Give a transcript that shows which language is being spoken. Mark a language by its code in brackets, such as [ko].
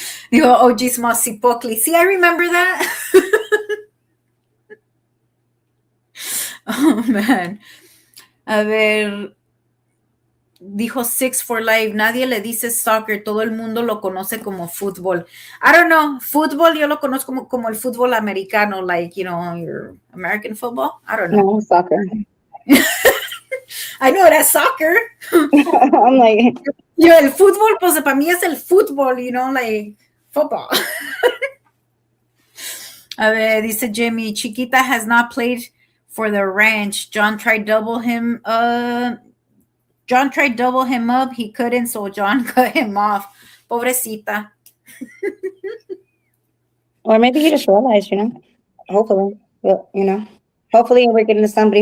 [en] Digo, Ojismos Cipocli. See, I remember that. Oh, man. [es] A ver, dijo Six for Life, nadie le dice soccer, todo el mundo lo conoce como fútbol. [en] I don't know, [es] fútbol yo lo conozco como el fútbol americano, [en] like, your American football. I don't know. No, soccer. I know that's soccer. I'm like, [es] El fútbol, pues para mí es el fútbol, [en] like football. [es] A ver, dice [en] Jimmy, Chiquita has not played for the ranch. John tried double him up. He couldn't, so John cut him off. [es] Pobrecita. [en] or maybe he just realized, hopefully, hopefully we're getting to somebody.